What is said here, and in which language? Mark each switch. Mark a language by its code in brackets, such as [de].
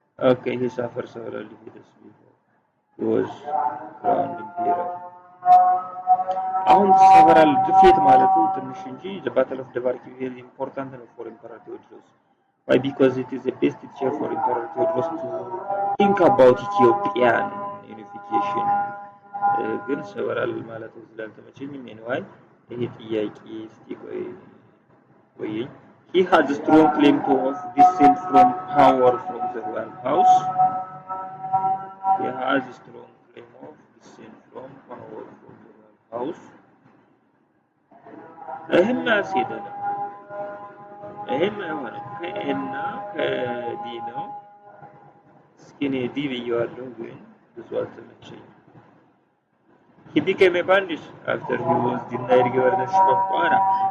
[en] Okay, he suffered several defeats before he was crowned emperor. [am] አሁን several defeat ማለቱ ትንሽ እንጂ [en] the battle of the Barki is important for Emperor Theodorus. Why? Because it is the best teacher for Emperor Theodorus to think about Ethiopian unification. [am] ግን several ማለቱ ስላልተመቸኝ anyway ይሄ ጥያቄ እስቲ ቆይ [en] He has a strong claim to descent from power from the royal house. He has a strong claim of descent from power from the royal house. [am] ይህም ያስሄደናል። ይህም አይሆንም ከኤና ከዲ ነው። እስኪ እኔ ዲ ብየዋለሁ ግን ብዙ አልተመቸኝም። [en] He became a bandit after he was denied governorship of Kwara.